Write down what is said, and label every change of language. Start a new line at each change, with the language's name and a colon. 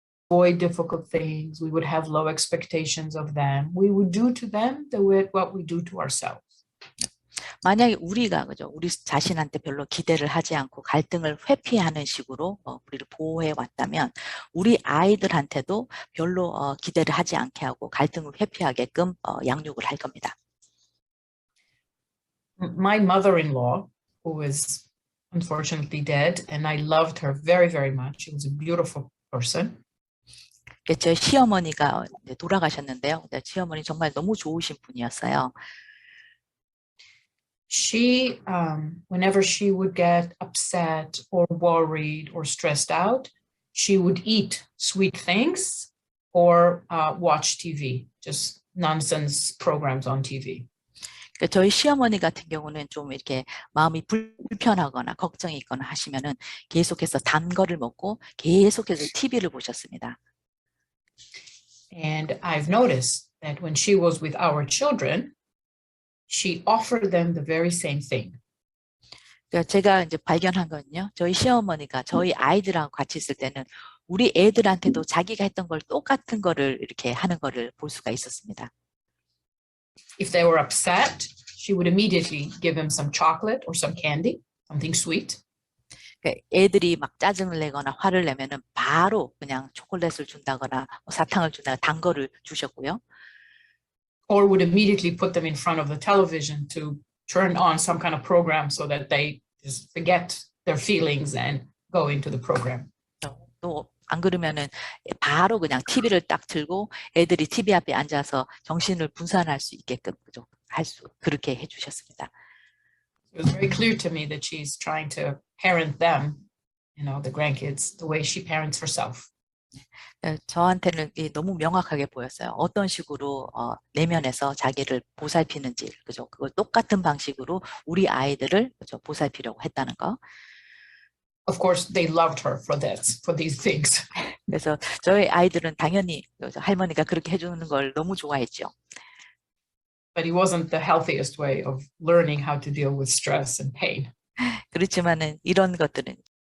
English: avoid difficult things. We would have low expectations of them. We would do to them what we do to ourselves.
Korean: 만약에 우리가 그죠 우리 자신한테 별로 기대를 하지 않고 갈등을 회피하는 식으로 우리를 보호해 왔다면 우리 아이들한테도 별로 기대를 하지 않게 하고 갈등을 회피하게끔 양육을 할 겁니다.
English: My mother-in-law, who is unfortunately dead, and I loved her very, very much. She was a beautiful person.
Korean: 제 시어머니가 돌아가셨는데요. 시어머니 정말 너무 좋으신 분이었어요.
English: She, whenever she would get upset or worried or stressed out, she would eat sweet things or watch TV, just nonsense programs on TV.
Korean: 저희 시어머니 같은 경우는 좀 이렇게 마음이 불편하거나 걱정이 있거나 하시면은 계속해서 단 거를 먹고 계속해서 TV를 보셨습니다.
English: And I've noticed that when she was with our children, she offered them the very same thing.
Korean: 제가 이제 발견한 건요. 저희 시어머니가 저희 아이들하고 같이 있을 때는 우리 애들한테도 자기가 했던 걸 똑같은 거를 이렇게 하는 거를 볼 수가 있었습니다.
English: If they were upset, she would immediately give them some chocolate or some candy, something sweet.
Korean: 애들이 막 짜증을 내거나 화를 내면은 바로 그냥 초콜릿을 준다거나 사탕을 준다거나 단 거를 주셨고요.
English: Or would immediately put them in front of the television to turn on some kind of program so that they just forget their feelings and go into the program.
Korean: 또 안 그러면은 바로 그냥 TV를 딱 틀고 애들이 TV 앞에 앉아서 정신을 분산할 수 있게끔 그렇게 해주셨습니다.
English: It was very clear to me that she's trying to parent them, the grandkids, the way she parents herself.
Korean: 저한테는 너무 명확하게 보였어요. 어떤 식으로 내면에서 자기를 보살피는지, 그죠? 그걸 똑같은 방식으로 우리 아이들을 그죠? 보살피려고 했다는 거.
English: Of course, they loved her for these things.
Korean: 그래서 저희 아이들은 당연히 할머니가 그렇게 해주는 걸 너무 좋아했죠.
English: But it wasn't the healthiest way of learning how to deal with stress and pain.
Korean: 그렇지만은 이런 것들은